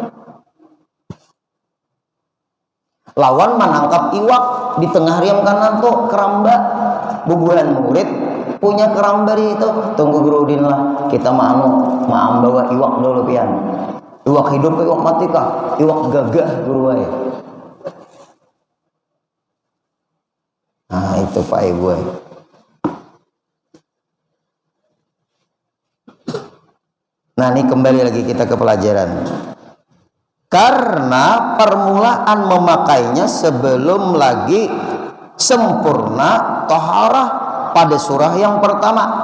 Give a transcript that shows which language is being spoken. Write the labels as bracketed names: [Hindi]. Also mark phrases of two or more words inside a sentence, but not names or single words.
[Banjar] Lawan menangkap iwak di tengah Riam Kanan tuh keramba. Bubuhan murid punya keramba di itu. Tunggu Guru Udin lah. Kita maam bawa iwak dulu pian. Iwak hidup, iwak mati kah? Iwak gagah guru wae. Nah, itu Pak Ibu. [Indonesian] Nah, ini kembali lagi kita ke pelajaran. Karena permulaan memakainya sebelum lagi sempurna taharah pada surah yang pertama.